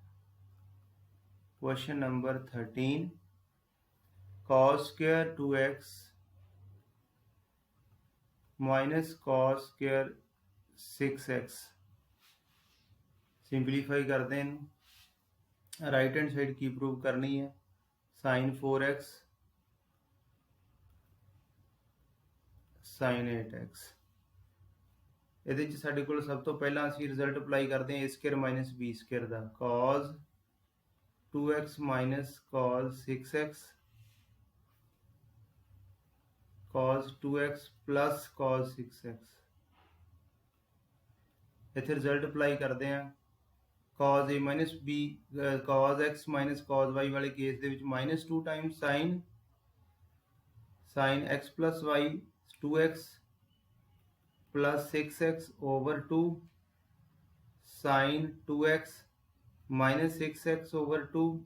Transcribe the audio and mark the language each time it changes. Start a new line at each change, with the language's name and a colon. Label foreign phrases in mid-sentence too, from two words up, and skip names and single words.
Hindi: क्वेश्चन नंबर 13 cos स्केयर 2x माइनस cos स्केयर 6x। सिंपलीफाई करते हैं, राइट हैंड साइड की प्रूव करनी है sin 4x sin 8x।
Punjabi: ਇਹਦੇ 'ਚ ਸਾਡੇ ਕੋਲ ਸਭ ਤੋਂ ਪਹਿਲਾਂ ਅਸੀਂ ਰਿਜ਼ਲਟ ਅਪਲਾਈ ਕਰਦੇ ਹਾਂ a ਸਕੁਅਰ ਮਾਈਨਸ b ਸਕੁਅਰ ਦਾ cos 2x ਮਾਈਨਸ cos 6x
English: cos 2x plus cos 6x।
Punjabi: ਇੱਥੇ ਰਿਜ਼ਲਟ ਅਪਲਾਈ ਕਰਦੇ ਹਾਂ cos a ਮਾਈਨਸ b cos x ਮਾਈਨਸ cos y ਵਾਲੇ ਕੇਸ ਦੇ ਵਿੱਚ -2 ਟਾਈਮਸ
English: sin x plus y 2x plus 6x over 2
Punjabi: sin 2x minus 6x over 2।